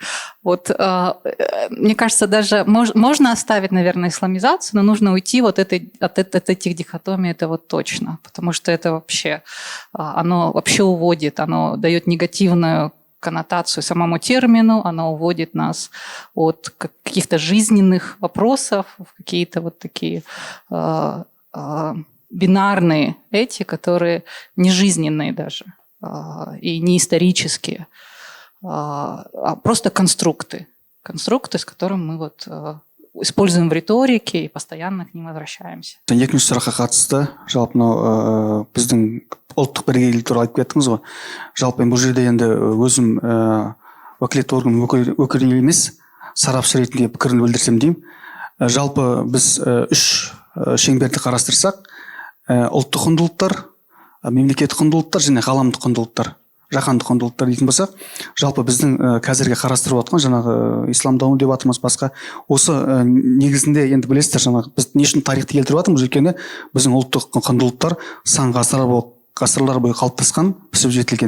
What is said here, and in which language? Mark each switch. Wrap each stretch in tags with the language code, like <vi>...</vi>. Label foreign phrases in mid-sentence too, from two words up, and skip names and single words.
<ru>Вот, мне кажется, даже можно оставить, наверное, исламизацию, но нужно уйти вот от этих дихотомий, это вот точно, потому что это вообще, оно вообще уводит, оно дает негативную коннотацию самому термину, оно уводит нас от каких-то жизненных вопросов в какие-то вот такие бинарные эти, которые не жизненные даже. И не исторические, а просто конструкты, с которыми мы вот используем в риторике и постоянно к ним возвращаемся.</ru> <kk>Екінші сұраққа қатысты, жалпы мынау біздің ұлттық бірегейлік туралы айтып кеттіңіз ғой. Жалпы бұл жерде енді өзім уәкілетті орган өкілі емес, сарапшы ретінде пікірін білдірсем деймін. Жалпы біз үш шеңберді қарастырсақ, ұлттық құндылықтар, мемлекеттік құндылықтар және ғаламдық құндылықтар, жаһандық құндылықтар дейтін болсақ, жалпы біздің қазіргі қарастырып отқан жаңағы ислам даму деп жатырмыз басқа, осы негізінде енді білесіздер, жаңағы біз не үшін тарихты келтіріп жатырмыз, өйткені біздің ұлттық құндылықтар сан ғасырлар бойы қалыптасқан, пісіп жетілген.</kk>